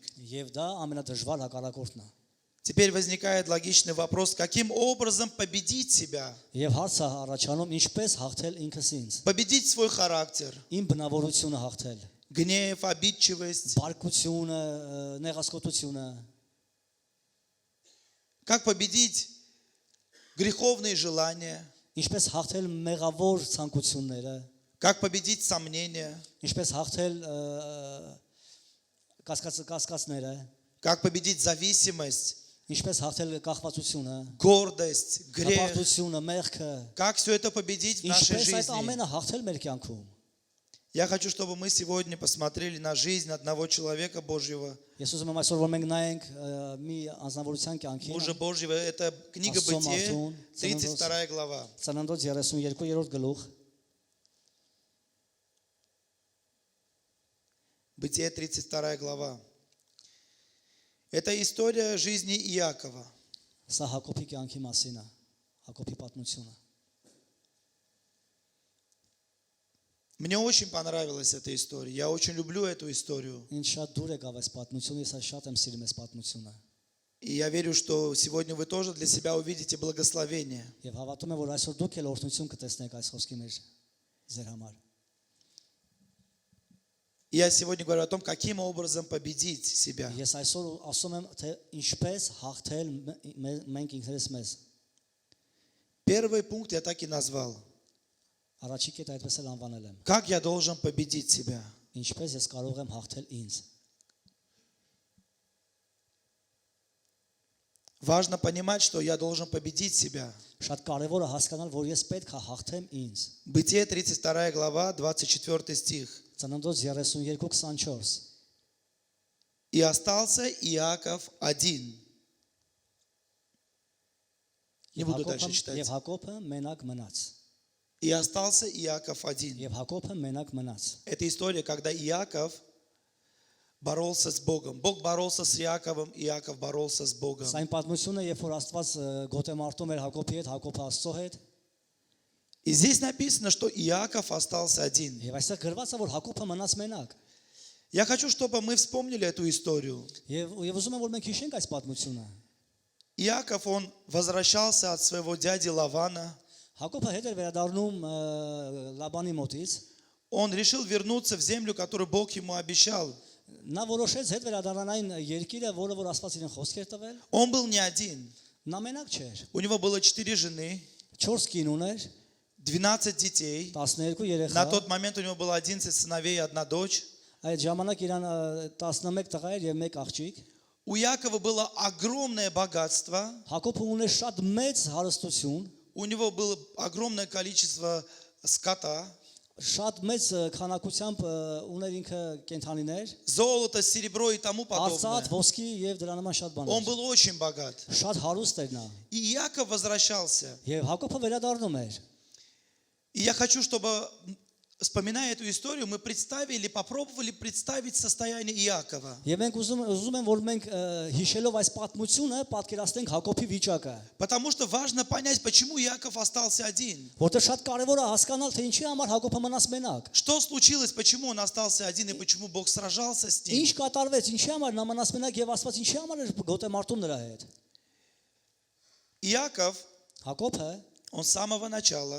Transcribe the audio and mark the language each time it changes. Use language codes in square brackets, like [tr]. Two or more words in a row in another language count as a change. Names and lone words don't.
[hy] Եվ դա ամենադժվար հակառակորդն է։ [ru] Теперь возникает логичный вопрос, каким образом победить себя? [hy] Եվ հարցը առաջանում ինչպես հաղթել ինքս ինձ։ [ru] Победить свой характер, [hy] Իմ բնավորությունը հաղթել։ [ru] гнев, обидчивость. [hy] Բարկությունը, նեղասկոտությունը։ [ru] Как победить греховные желания? [hy] Ինչպես հաղթել մեղավոր ցանկությունները։ [ru] Как победить сомнения? [hy] Ինչպես հաղթել կասկածները։ [ru] Как победить зависимость, [hy] Ինչպես հաղթել կախվածությունը, [ru] гордость, грех? [hy] հպարտությունը, մեղքը։ [ru] Как все это победить в нашей [hy] Ինչպես այդ [ru] жизни? [hy] ամենը հաղթել մեր կյանքում։ [ru] Я хочу, чтобы мы сегодня посмотрели на жизнь одного человека Божьего. [hy] Ես ուզում եմ այսօր որ մենք նայենք մի անձնավորության կյանքին։ [ru] Мужа Божьего, это книга Астон Бытие, Артун, 32 глава. [hy] Ծննդոց 32-րդ գլուխ։ [ru] Бытие, 32 глава. Это история жизни Иакова. [hy] Սա Հակոբի կյանքի մասին է, Հակոբի պատմությունը։ [ru] Мне очень понравилась эта история. Я очень люблю эту историю. [hy] Ինչ շատ դուր եկավ այս պատմությունը, ես շատ եմ սիրում այս պատմությունը։ [ru] И я верю, что сегодня вы тоже для себя увидите благословение. [hy] Եվ հավատում եմ, որ այսօր դուք էլ օրհնություն կտեսնեք այս խոսքի մեջ ձեր համար։ [ru] И я сегодня говорю о том, каким образом победить себя. [hy] Ես այսօր ասում եմ, թե ինչպես հաղթել մենք ինքներս մեզ։ [ru] Первый пункт я так и назвал. [hy] Առաջի կետը այդպես էլ անվանել եմ։ [ru] Как я должен победить себя? [hy] Ինչպես ես կարող եմ հաղթել ինձ։ [ru] Важно понимать, что я должен победить себя. [hy] Շատ կարևոր է հասկանալ, որ ես պետք է հաղթեմ ինձ։ [ru] Бытие, 32 глава, 24 стих. [hy] Ծննդոց 32:24։ [ru] И остался Иаков один. Не буду дальше читать. [hy] Եվ Հակոբը մենակ մնաց։ [ru] И остался Иаков один. [hy] Եվ Հակոբը մենակ մնաց։ [ru] Это история, когда Иаков боролся с Богом. Бог боролся с Иаковом, Иаков боролся с Богом. [hy] Սա այն պատմությունը, երբ որ Աստված գոտեմարտում էր Հակոբի հետ, Հակոբը Աստծո հետ, [ru] И здесь написано, что Иаков остался один. [hy] եւ այստեղ գրված է, որ Հակոբը մնաց մենակ։ [ru] Я хочу, чтобы мы вспомнили эту историю. [hy] Եվ ուզում եմ, որ մենք հիշենք այս պատմությունը։ [ru] Иаков, он возвращался от своего дяди Лавана. [hy] Հակոբը հետ էր վերադառնում Լաբանի մոտից։ [ru] Он решил вернуться в землю, которую Бог ему обещал. [hy] Նա որոշեց հետ վերադառնալ այն երկիրը, որը որ Աստված իրեն խոսք էր տվել։ [ru] Он был не один. [hy] Նա մենակ չէր։ [ru] У него было 4 жены, [hy] 4 կին ուներ, [ru] 12 детей. [hy] 12 երեխա։ [ru] На тот момент у него было 11 сыновей и 1 дочь. [hy] Այդ ժամանակ իրան 11 տղա էր եւ 1 աղջիկ։ [ru] У Иакова было огромное богатство. [hy] Հակոբը ուներ շատ մեծ հարստություն, [ru] У него было огромное количество скота. [hy] շատ մեծ քանակությամբ ուներ ինքը կենթանիներ, [ru] Золото, серебро и тому [hy] արծաթ, [ru] подобное. [hy] ոսկի եւ դրա նման շատ [ru] Он [hy] բաներ։ [ru] был очень богат. [hy] Շատ հարուստ էր նա։ [ru] И Иаков возвращался. [hy] Եվ Հակոբը վերադառնում էր։ [ru] И я хочу, чтобы вспоминая эту историю, мы представили, попробовали представить состояние Иакова. [hy] Եվ մենք ուզում եմ որ մենք հիշելով այս պատմությունը պատկերացնենք Հակոբի վիճակը, [ru] Потому что важно понять, почему Иаков остался один. [hy] որտեղ շատ կարևոր է հասկանալ թե ինչի համար Հակոբը մնաց մենակ։ [ru] Что случилось, почему он остался один и почему Бог сражался с ним. [hy] Ինչ կատարվեց, ինչի համար նա մնաց մենակ եւ Աստված ինչի համար էր գոտե մարտում նրա հետ։ [ru] Иаков, [hy] Հակոբը [ru] он с самого начала,